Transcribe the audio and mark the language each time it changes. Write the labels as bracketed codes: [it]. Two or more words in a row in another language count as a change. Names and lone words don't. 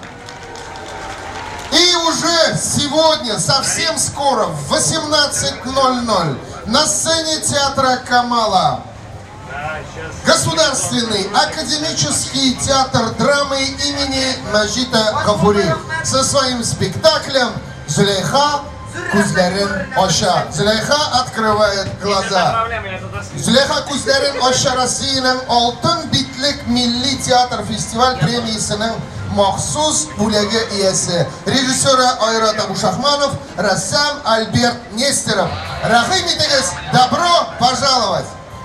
[ru] И уже сегодня, совсем скоро, в 18:00 на сцене театра Камала Государственный академический театр драмы имени Маджита Гафури со своим спектаклем «Зулейха Кузлярин Оша». Зулейха открывает глаза. [tt] Зулейха Кузлярин Оша Россиянең алтын битлек милли театр фестиваль премиясының махсус бүлеге иясе. Режиссеры Айрат Абушахманов, рәссам Альберт Нестеров. Рәхим итегез, [ru] добро пожаловать!